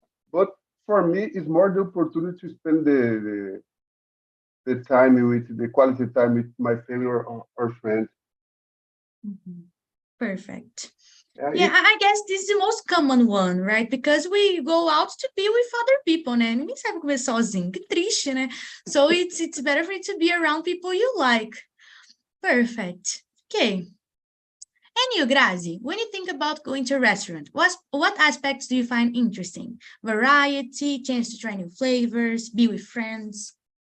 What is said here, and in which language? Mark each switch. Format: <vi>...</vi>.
<en>But for me, it's more the opportunity to spend the time with the quality time with my family or friends. Mhm. Perfect. Yeah, Yeah, I guess this is the most common one, right? Because we go out to be with other people, né?</en> <pt>Ninguém sabe comer sozinho, que triste, né?</pt> <en>So it's better for you to be around people you like. Perfect. Okay. And you, Grazi, when you think about going to a restaurant, what aspects do you find interesting? Variety, chance to try new flavors, be with friends?</en>